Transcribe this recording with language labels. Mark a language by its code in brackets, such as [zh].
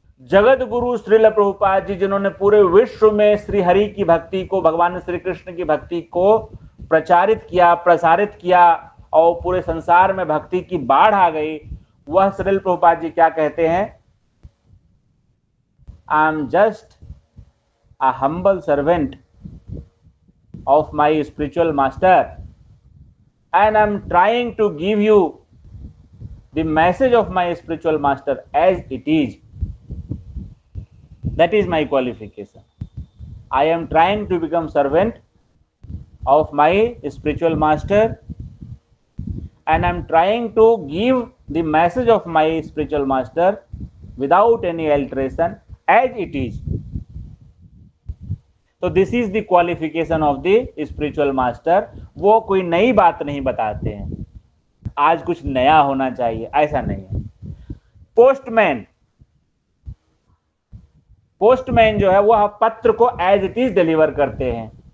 [hi] जगत गुरु श्रील प्रभुपाद जी, जिन्होंने पूरे विश्व में श्री हरि की भक्ति को, भगवान श्री कृष्ण की भक्ति को प्रचारित किया, प्रसारित किया और पूरे संसार में भक्ति की बाढ़ आ गई, वह श्रील प्रभुपाद जी क्या कहते हैं? [en] I am just a humble servant of my spiritual master and I am trying to give you the message of my spiritual master as it is. That is my qualification. I am trying to become servant of my spiritual master and I am trying to give the message of my spiritual master without any alteration as it is. तो this is the qualification of the spiritual master. [hi] वो कोई नई बात नहीं बताते हैं, आज कुछ नया होना चाहिए, ऐसा नहीं है। पोस्टमैन जो है वह पत्र को [en] as it is [hi] डिलीवर करते हैं।